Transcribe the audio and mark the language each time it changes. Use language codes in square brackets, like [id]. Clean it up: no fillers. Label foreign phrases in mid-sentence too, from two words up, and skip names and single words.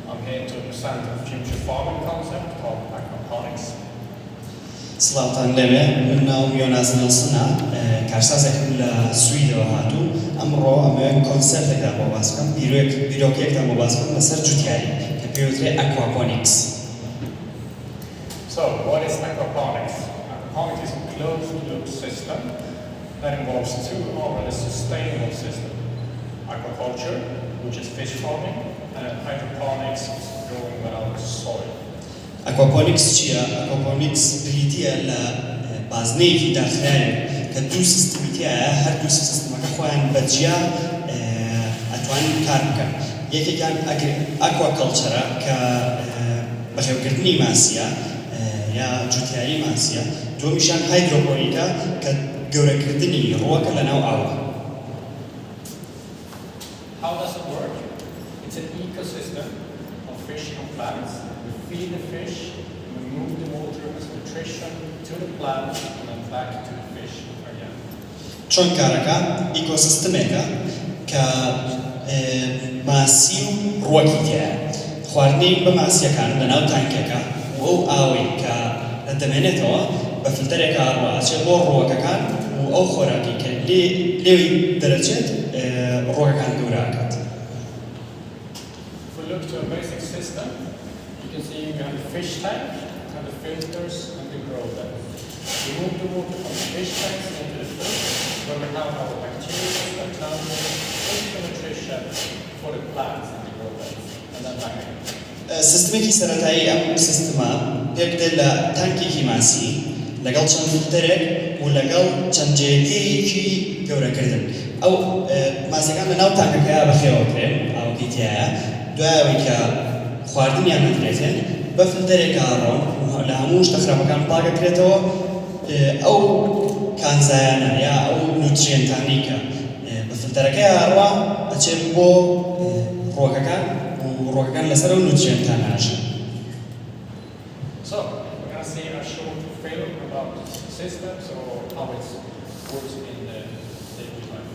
[en] into the center future farming concept of aquaponics. [ckb] سڵاوتان لەوێ من ناوم یۆناس نڵسنە کارسازێکم لە سویدەوە هاتوو ئەمڕۆ ئەمەوێت کۆنسەرتێکدا بۆ باس بکەم بیرۆکێکدا بۆ باس بکەم لەسەر جوتیاری کە پێوترێ aquaponics. [en] So what is aquaponics? Aquaponics is a closed-loop system that involves two already sustainable systems: aquaculture, which is fish farming, and hydroponics, which is growing without soil. [ckb] aquaponics چییە؟ aquaponics بریتیە لە بازنەیەکی داخرایە کە دوو سیستمی تایە هەر دوو سیستمەکە خۆیان بەجیا ئەتوانن کار بکەن. یەکێکیان ئەکواکەڵچەرە کە بەخێوکردنی ماسیە یا جوتیاری ماسیە، دووەمیشیان هایدرۆپۆنیکە کە گەورەکردنی ڕۆکە لەناو ئاوە. [en] How does it work? It's an ecosystem of fish and plants. We feed the fish, we move the water as nutrition to the plants and then back to the fish again. [ckb] چۆن کارەکە؟ ئیکۆسیستمێکە کە ماسی و ڕۆکی تایە. خواردنی بە ماسیەکان لەناو تانکێکە و ئەو ئاوەی کە دەمێنێتەوە بە فلتەرێکە ڕواچێت بۆ ڕۆکەکان و ئەو خۆراکی کە لێوی دەرەچێت ڕۆکەکان گەورەکات. [en] If we look to a basic system, you can see you have the fish tank and the filters and the grow depth. We move the water from the fish tanks into the filters where we have our bacteria that turn into nutrition for the plants and the grow depth and then back again. [ckb] سیستمێکی سەرەتایی ئەم سیستمە پێک دێت لە تانکێکی ماسی لەگەڵ چەند فلتەرێک و لەگەڵ چەند جێگەیەکی گەورەکردن. ئەو ماسیەکان لەناو تانکەکەیە بەخێوەکرێن ئاوەکەی تایە، دوای ئەوەی کە خواردنیان نەدرێتێن بە فلتەرێکە ڕۆن لە هەموو شتە خراپەکان پاکەکرێتەوە. ئەو کانزایانە یا ئەو نوتریێنتانی کە بە فلتەرەکەی ڕوا ئەچێت بۆ ڕۆکەکان و ڕۆکەکان لەسەر ئەو نوتریێنتانە ئەژن. [en] So we're going to see a short film about systems or how it works in the daily life.